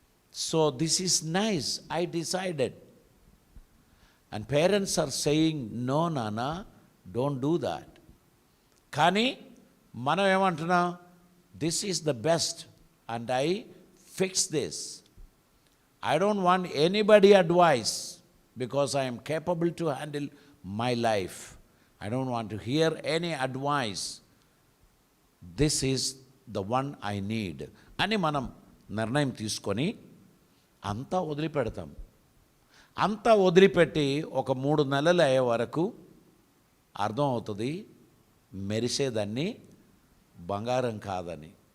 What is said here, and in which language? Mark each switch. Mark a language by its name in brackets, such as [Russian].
[English] So this is nice. I decided. And parents are saying, no, Nana, don't do that. [Telugu] Kani, మనం ఏమంటున్నాం? [English] This is the best and I fix this. I don't want anybody advice because I am capable to handle my life. I don't want to hear any advice. This is the one I need. [Telugu] అని మనం నిర్ణయం తీసుకొని అంతా వదిలిపెడతాం. అంతా వదిలిపెట్టి ఒక 3 నెలలు అయ్యే వరకు అర్థం అవుతుంది మెరిసేదాన్ని బంగారం కాదని.